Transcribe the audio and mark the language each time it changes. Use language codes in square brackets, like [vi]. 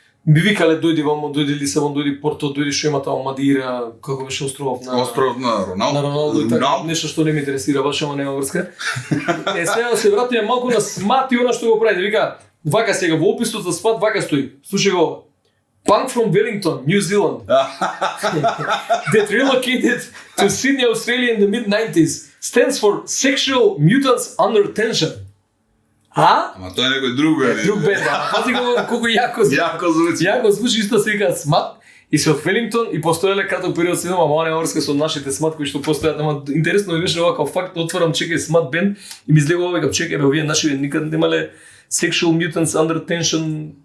[mk] Би викале дојди вамо, дојди Лисабон, дојди Порто, дојди што има таму Мадира, како беше островот на Роналдо. На Роналдо и така, нешто што не ме интересира баш, ама нема врска. Сега да се вратиме малку на СМАТ и она што го прави. Вика, вака сега во описот за СМАТ вака стои. Слушај го. [en] Punk from Wellington, New Zealand. That relocated to Sydney, Australia in the mid-90s stands for Sexual Mutants Under Tension. [mk] Ама тоа е некој друг бе. Друг бе, да. Пази го колку јако звучи. Јако звучи, исто се вика СМАТ и се од Велингтон и постоеле краток период се ама не врска со нашите СМАТ кои што постојат, ама интересно ми беше ова како факт, отворам чекај СМАТ бенд и ми излегува века чекај бе, овие наши никад немале Sexual Mutants Under Tension.